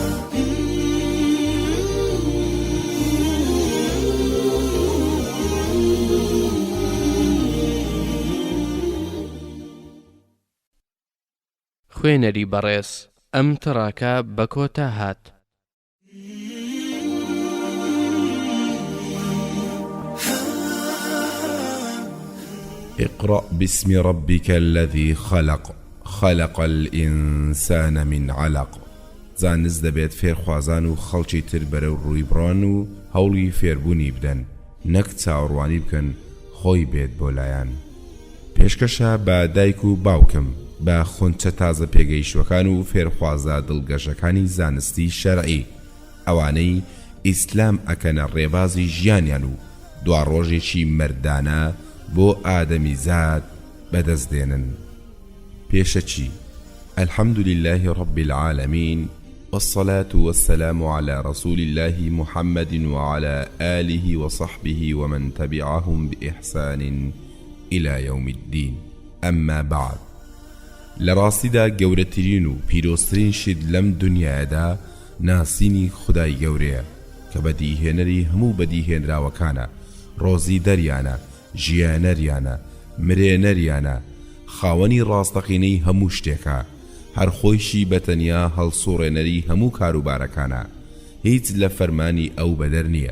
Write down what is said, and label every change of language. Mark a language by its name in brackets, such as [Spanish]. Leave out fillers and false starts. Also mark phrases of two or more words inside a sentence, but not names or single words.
[Central Kurdish] خوێنەری بەڕێز ئەم تڕاکە بە کۆتا هات. [Arabic] اقرأ باسم ربك الذي خلق خلق الإنسان من علق. [Central Kurdish] زانست دەبێت فێرخوازان و خەڵکی تر بەرەو ڕووی بڕۆن و هەوڵی فێربوونی بدەن، نەک چاوەڕوانی بکەن خۆی بێت بۆ لایەن. پێشکەشە بە دایک و باوکم، بە خونچە تازە پێگەیشتوەکان و فێرخوازە دڵگەشەکانی زانستی شەرعی، ئەوانەی ئیسلام ئەکەنە ڕێبازی ژیانیان و دوا ڕۆژێکی مەردانە بۆ ئادەمیزاد بەدەستدێنن. [Arabic] پێشەچی الحمد لله رب العالمين والصلاة والسلام على رسول الله محمد وعلى آله وصحبه ومن تبعهم بإحسان إلى يوم الدين. أما بعد، [Central Kurdish] لراستیدا گەورەترین و پیرۆسترین شت لەم دنیادا ناسینی خودای گەورەیە کە بەدیهێنەری هەموو بەدیهێنراوەکانە، ڕۆزی دەریانە، ژیانەریانە، مرێنەریانە، خاوەنی ڕاستەقینەی هەموو شتێکە، هەر خۆیشی بەتەنیا هەڵسوڕێنەری هەموو کاروبارەکانە، هیچ لە فەرمانی ئەو بەدەر نییە.